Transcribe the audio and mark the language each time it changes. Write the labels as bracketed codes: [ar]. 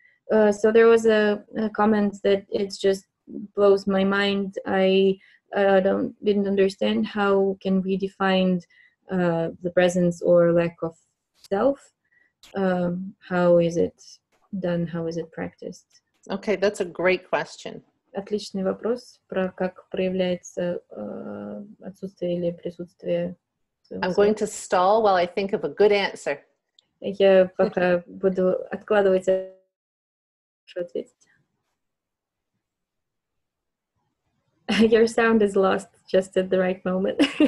[en] So there was a comment that it just blows my mind. I didn't understand how can we define the presence or lack of self. How is it done? How is it practiced? Okay, that's a great question. [ru] Отличный вопрос про как проявляется отсутствие или присутствие. [en] I'm going to stall while I think of a good answer. [ru] Я пока буду откладывать ответить. [en] Your sound is lost just at the right moment.